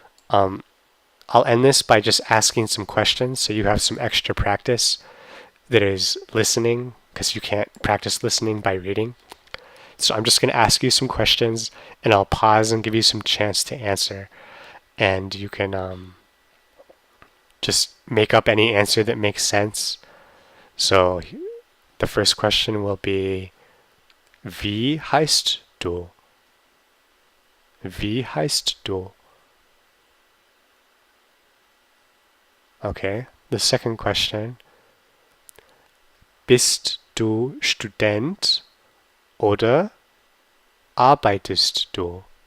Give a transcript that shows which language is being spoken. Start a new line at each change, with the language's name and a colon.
English: I'll end this by just asking some questions so you have some extra practice that is listening, because you can't practice listening by reading. So I'm just going to ask you some questions, and I'll pause and give you some chance to answer. And you can just make up any answer that makes sense. So the first question will be,
German: wie heißt du? Wie heißt du?
English: Okay, the second question.
German: Bist du Student oder arbeitest du?